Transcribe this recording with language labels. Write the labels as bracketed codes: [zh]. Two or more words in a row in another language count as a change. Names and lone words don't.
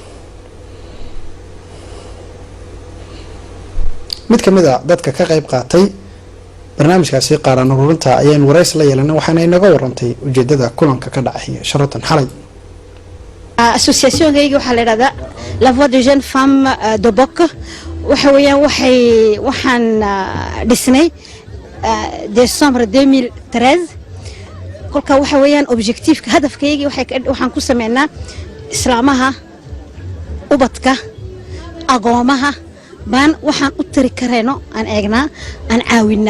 [so] mid ka mid a dadka ka qayb qaatay barnaamijkaasi qaaran ururinta ayaan warays la yeelanay waxaana inaga warantay ujeedada kulanka ka dhacay Sheraton xalay. association-gayga waxaa la yidhahdaa la voix des jeunes femmes de Bok. waxa weeyaan waxaan dhisnay décembre 2013. kolka waxa weeyaan objectiifka hadafkaygii waxaan ku sameynaa islaamaha, ubadka, agoomaha baan waxaan u tiri karayno aan eegnaa aan caawinaa.